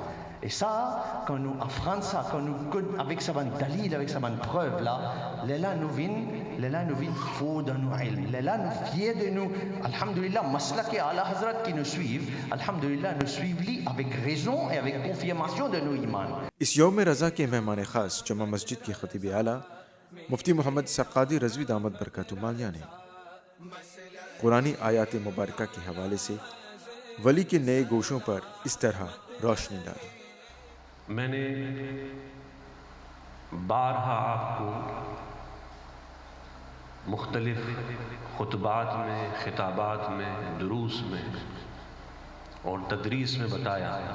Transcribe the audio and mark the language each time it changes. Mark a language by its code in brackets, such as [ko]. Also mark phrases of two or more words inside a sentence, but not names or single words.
[fr] Et ça, quand nous affrontons ça, quand nous avec sa bonne dalil, avec sa bonne preuve là nous vient faux dans nos ilm, là nous fiers de nous. Alhamdulillah, maslak et Allah Hazrat qui nous suivent, alhamdulillah nous suivent avec raison et avec confirmation de nos iman. [ur] اس یوم رضا کے مہمان خاص جمع مسجد کی خطیب اعلیٰ مفتی محمد سقادی رضوی دامت برکاتہ مالیہ نے قرآنی آیات مبارکہ کے حوالے سے ولی کے نئے گوشوں پر اس طرح روشنی ڈالی. میں نے بارہا آپ کو مختلف خطبات میں، خطابات میں، دروس میں اور تدریس میں بتایا